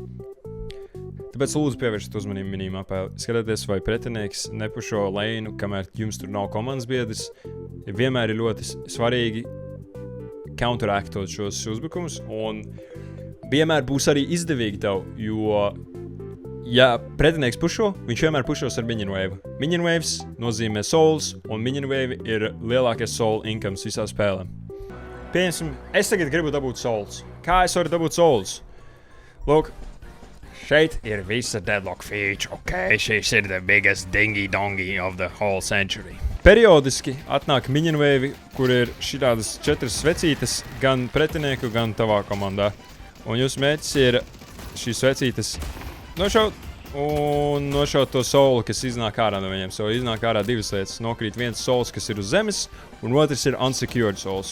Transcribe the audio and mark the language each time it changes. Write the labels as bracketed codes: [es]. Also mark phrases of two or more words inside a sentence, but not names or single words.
[lv] Tāpēc lūdzu pievēršat uzmanību minimapē. Skatieties, vai pretinieks nepušo leinu, kamēr jums tur nav komandas biedrs. Vienmēr ir ļoti svarīgi counteractot šos uzbrukumus, un vienmēr būs arī izdevīgi tev, jo, ja pretinieks pušo, viņš vienmēr pušos ar [en] minion wave. Minion waves [lv] nozīmē souls, un [en] minion wave [lv] ir lielākais [en] soul incomes [lv] visā spēlē. Pieņemsim, es tagad gribu dabūt souls. Kā es varu dabūt souls? Lūk, šeit ir visa Deadlock feature, ok? Šis ir [en] the biggest dingy-dongy of the whole century. [lv] Periodiski atnāk [en] minion wave, [lv] kur ir šitādas 4 svecītes gan pretinieku, gan tavā komandā. Un jūsu mērķis ir šīs svecītes nošaut un nošaut to soulu, kas iznāk ārā no viņiem. So, iznāk ārā 2 lietas. Nokrīt viens souls, kas ir uz zemes, un otrs ir [en] unsecured souls.